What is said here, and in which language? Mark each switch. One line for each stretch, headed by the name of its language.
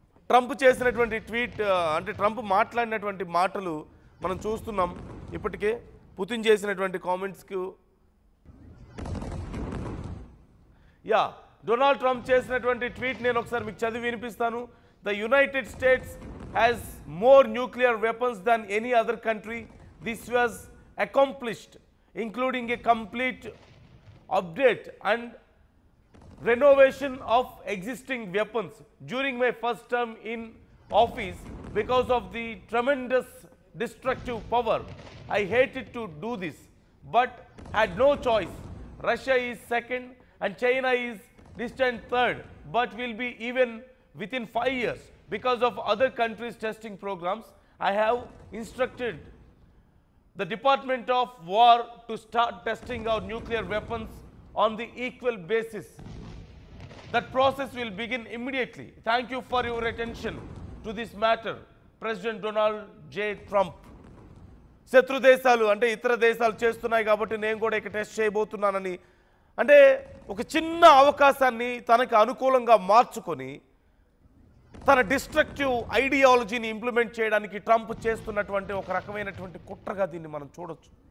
Telugu: Trump చేసినటువంటి tweet అంటే Trump మాట్లాడినటువంటి మాటలు మనం చూస్తున్నాం. ఇప్పటికే పుతిన్ చేసినటువంటి కామెంట్స్కు డొనాల్డ్ ట్రంప్ చేసినటువంటి ట్వీట్ నేను ఒకసారి మీకు చదివి వినిపిస్తాను.
English: The United States has more nuclear weapons than any other country. This was accomplished, including a complete update and renovation of existing weapons during my first term in office because of the tremendous destructive power. I hated to do this, but had no choice. Russia is second and China is distant third, but will be even within 5 years because of other countries' testing programs. I have instructed the Department of War to start testing our nuclear weapons on the equal basis. That process will begin immediately. Thank you for your attention to this matter. President Donald J. Trump.
Telugu: శత్రు దేశాలు అంటే ఇతర దేశాలు చేస్తున్నాయి కాబట్టి నేను కూడా ఇక్కడ టెస్ట్ చేయబోతున్నానని, అంటే ఒక చిన్న అవకాశాన్ని తనకు అనుకూలంగా మార్చుకొని తన డిస్ట్రక్టివ్ ఐడియాలజీని ఇంప్లిమెంట్ చేయడానికి ట్రంప్ చేస్తున్నటువంటి ఒక రకమైనటువంటి కుట్రగా దీన్ని మనం చూడొచ్చు.